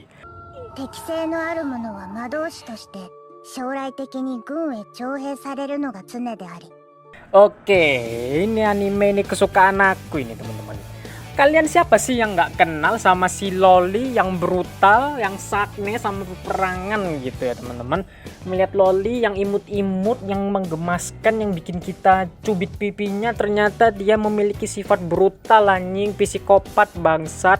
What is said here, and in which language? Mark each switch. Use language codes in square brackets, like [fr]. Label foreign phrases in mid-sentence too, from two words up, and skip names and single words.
[ja] 適性のある者は魔導士として将来的に軍へ徴兵されるのが常であり。 [id] Oke, ini anime ini kesukaan aku ini teman-teman. Kalian siapa sih yang nggak kenal sama si Loli yang brutal, yang sakne sama peperangan gitu ya teman-teman. Melihat Loli yang imut-imut, yang menggemaskan, yang bikin kita cubit pipinya, ternyata dia memiliki sifat brutal anjing, psikopat bangsat.